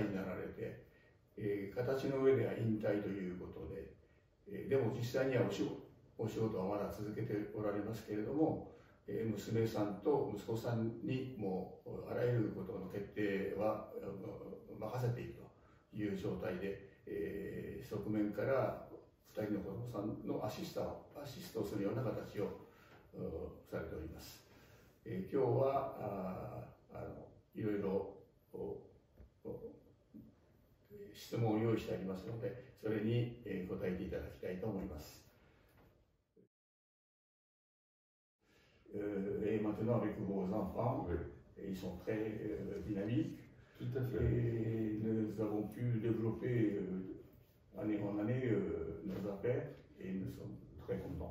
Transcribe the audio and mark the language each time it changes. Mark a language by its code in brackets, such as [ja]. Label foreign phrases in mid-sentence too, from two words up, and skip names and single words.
[ja] になられて、形の上では引退ということで、でも実際にはお仕事はまだ続けておられますけれども、娘さんと息子さんにもうあらゆることの決定は任せているという状態で、側面から2人の子供さんのアシストをするような形をされております。今日はいろいろ質問を用意してありますので、それに答えていただきたいと思います。 [fr] Et maintenant avec vos enfants, Oui. Ils sont très dynamiques. Tout à fait. Et nous avons pu développer année en année nos affaires et nous sommes très contents.